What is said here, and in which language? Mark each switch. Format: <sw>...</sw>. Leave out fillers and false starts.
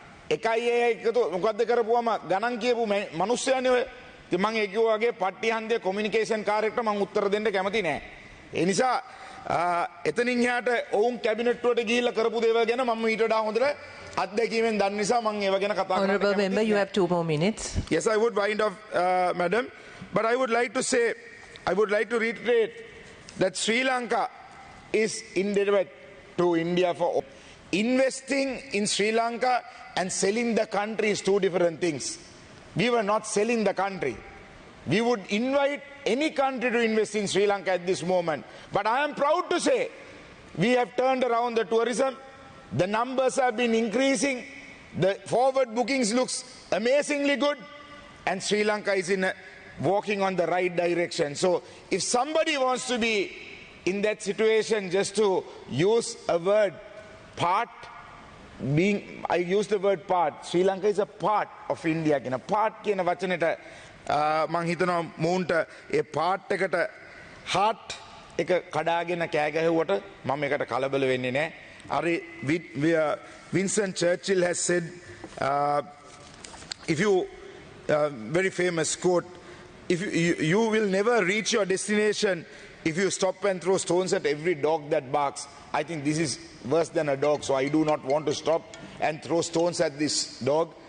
<si>එකයි ඒ එකතු මොකද්ද කරපුවම ගණන් කියපු මිනිස්සයනේ ඔය. ඉතින් මම ඒ කිව්වා වගේ පට්ටි හන්දේ කොමියුනිකේෂන් කාර්යයකට මම උත්තර දෙන්න කැමති නෑ. ඒ නිසා එතනින් එහාට ඔවුන් කැබිනට් වලට ගිහිල්ලා කරපු දේවල් ගැන මම ඊට වඩා හොඳට අත්දැකීමෙන් දන්න නිසා මම ඒව ගැන කතා කරන්න</si> <en>Honorable member, you have 2 more minutes. Yes, I would wind up, madam. But I would like to reiterate that Sri Lanka is indebted to India for investing in Sri Lanka and selling the country is 2 different things. We were not selling the country. We would invite any country to invest in Sri Lanka at this moment. But I am proud to say we have turned around the tourism. The numbers have been increasing. The forward bookings looks amazingly good. And Sri Lanka is walking on the right direction. So if somebody wants to be in that situation, just to use a word, I use the word part. Sri Lanka is a part of India.</en> <si>A part කියන වචනෙට මං හිතනවා මූන්ට ඒ part එකට heart එක කඩාගෙන කෑ ගැහුවට මම ඒකට කලබල වෙන්නේ නැහැ.</si> <en>අර Winston Churchill has said if you very famous quote, if you will never reach your destination if you stop and throw stones at every dog that barks. I think this is worse than a dog, so I do not want to stop and throw stones at this dog.</en>